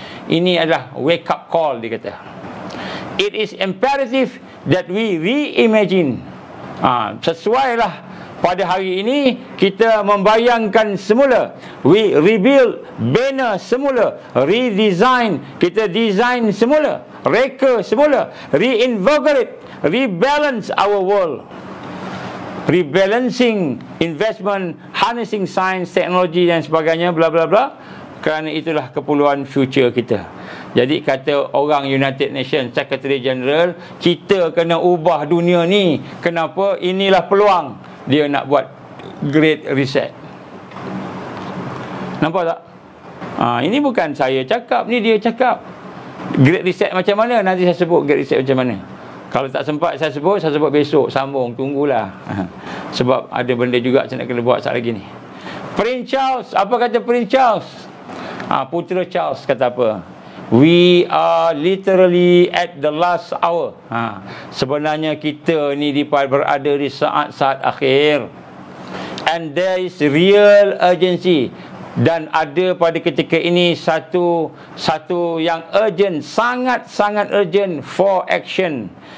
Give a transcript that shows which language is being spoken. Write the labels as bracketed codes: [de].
[ms] Ini adalah [en] wake up call, [ms] dia kata. [en] It is imperative that we reimagine. [ms] Sesuailah pada hari ini kita membayangkan semula, [en] we rebuild banner [ms] semula, redesign, kita design semula, reka semula, [en] reinvigorate, rebalance our world, rebalancing investment, harnessing science, [ms] teknologi dan sebagainya, bla bla bla. Kerana itulah keperluan future kita. Jadi kata orang United Nations Secretary General, kita kena ubah dunia ni. Kenapa? Inilah peluang dia nak buat Great Reset. Nampak tak? Ini bukan saya cakap, ni dia cakap. Great Reset macam mana? Nanti saya sebut Great Reset macam mana. Kalau tak sempat saya sebut besok. Sambung, tunggulah. Sebab ada benda juga saya nak kena buat saat lagi ni. Prince Charles, apa kata Prince Charles? Putera Charles kata apa? [en] We are literally at the last hour. [ms] Sebenarnya kita ni berada di saat-saat akhir. [en] And there is real urgency. [ms] Dan ada pada ketika ini satu yang urgent, sangat-sangat urgent [en] for action.